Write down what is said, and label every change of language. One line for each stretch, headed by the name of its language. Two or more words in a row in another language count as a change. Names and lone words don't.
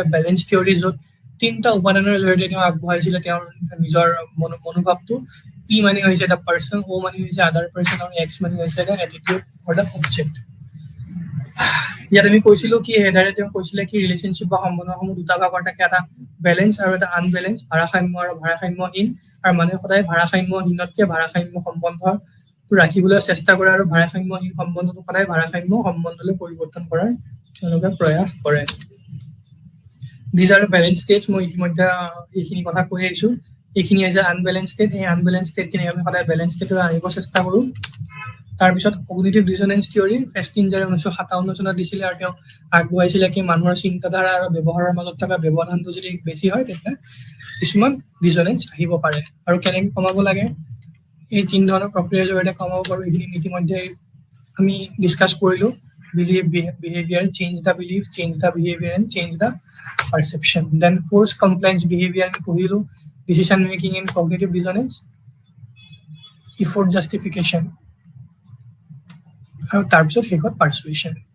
English: balance theory
Assamese: য'ত 3টা উপাদানৰ জৰিয়তে তেওঁ আগবঢ়াইছিলে তেওঁৰ নিজৰ মনোভাৱটো P মানে হৈছে এটা পাৰ্চন O মানে হৈছে
English: other person
Assamese: আৰু X মানে হৈছে এটা
English: attitude or the object
Assamese: ইয়াত আমি কৈছিলোঁ কি হেডাৰে তেওঁ কৈছিলে কি ৰিলেশ্যনশ্বিপ বা সম্বন্ধসমূহ দুটা ভাগৰ থাকে এটা বেলেঞ্চ আৰু এটা আনবেলেঞ্চ ভাৰসাম্য আৰু ভাৰসাম্যহীন আৰু মানুহে সদায় ভাৰসাম্যহীনতকৈ ভাৰসাম্য সম্বন্ধ ৰাখিবলৈ চেষ্টা কৰে আৰু ভাৰসাম্যহীন সম্বন্ধটো সদায় ভাৰসাম্য সম্বন্ধলৈ পৰিৱৰ্তন কৰাৰ তেওঁলোকে প্ৰয়াস কৰে
English: These are balanced states
Assamese: মই ইতিমধ্যে এইখিনি কথা কৈ আহিছোঁ এইখিনি হৈছে
English: unbalance state
Assamese: এই
English: unbalance stateখিনি
Assamese: আমি সদায়
English: balance stateত
Assamese: আনিব চেষ্টা কৰোঁ তাৰপিছত
English: cognitive dissonance theory
Assamese: ফেষ্টিঞ্জাৰে 1957 চনত দিছিলে আৰু তেওঁ আগবঢ়াইছিলে কি মানুহৰ চিন্তাধাৰা আৰু ব্যৱহাৰৰ মাজত থকা ব্যৱধানটো যদি বেছি হয় তেতিয়া কিছুমান ডিছনেঞ্চ আহিব পাৰে আৰু কেনেকৈ কমাব লাগে এই 3 ধৰণৰ প্ৰক্ৰিয়াৰ জৰিয়তে কমাব পাৰোঁ এইখিনি ইতিমধ্যে আমি ডিছকাছ কৰিলোঁ
English: behavior change the belief change the behavior and change the perception then force compliance behavior
Assamese: আমি পঢ়িলোঁ
English: decision making and cognitive dissonance effort justification
Assamese: আৰু তাৰপিছত শেষত পাৰ্চুৱেশ্যন।